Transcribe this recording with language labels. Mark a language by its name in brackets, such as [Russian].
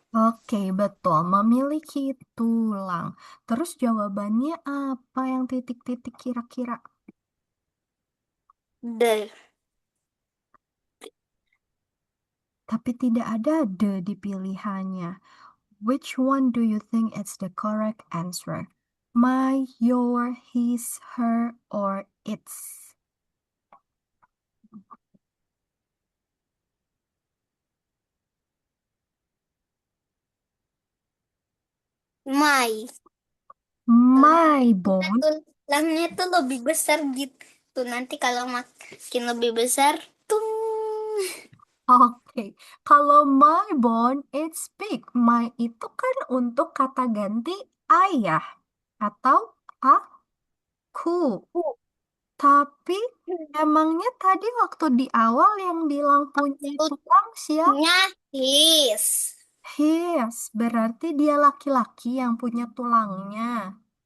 [Indonesian] oke, betul. Memiliki tulang. Terus jawabannya apa yang titik-titik kira-kira? [English] The [Indonesian] Tapi tidak ada the di pilihannya. [English] Which one do you think is the correct answer? My, your, his, her, or its? my My [Indonesian] Tulangnya [English] bone. [Indonesian] tulangnya tuh lebih besar gitu. Nanti kalau makin lebih besar, tung. Oke, kalau [English] my bone, it's big. [Indonesian] My itu kan untuk kata ganti ayah atau aku. Tapi emangnya tadi waktu di awal yang bilang punya tulang siapa? Maksudnya his. His, berarti dia laki-laki yang punya tulangnya.